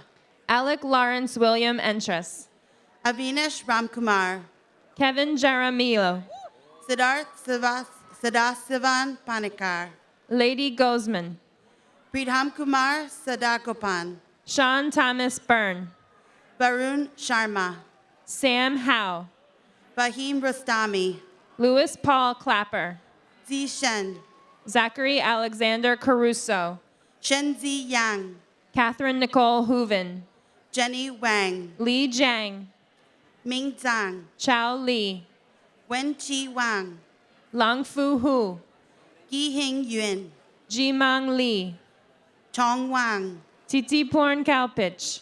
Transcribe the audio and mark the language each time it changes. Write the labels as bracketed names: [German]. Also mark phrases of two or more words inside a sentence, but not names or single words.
[English] Alec Lawrence William Entris, Avinash Ramkumar, Kevin Jaramillo, Siddharth Sadasivan Panikar, Lady Gozman, Pridham Kumar Sadagopan, Sean Thomas Byrne, Varun Sharma, Sam Howe, Bahim Rostami, Louis Paul Clapper, Zi Shen, Zachary Alexander Caruso, Shenzi Yang, Catherine Nicole Hooven, Jenny Wang, Li Jiang, Ming Zhang, Chao Li, Wen Chi Wang, Long Fu Hu, Gi Hing Yun, Jimang Li, Chong Wang, Titi Porn Kalpich,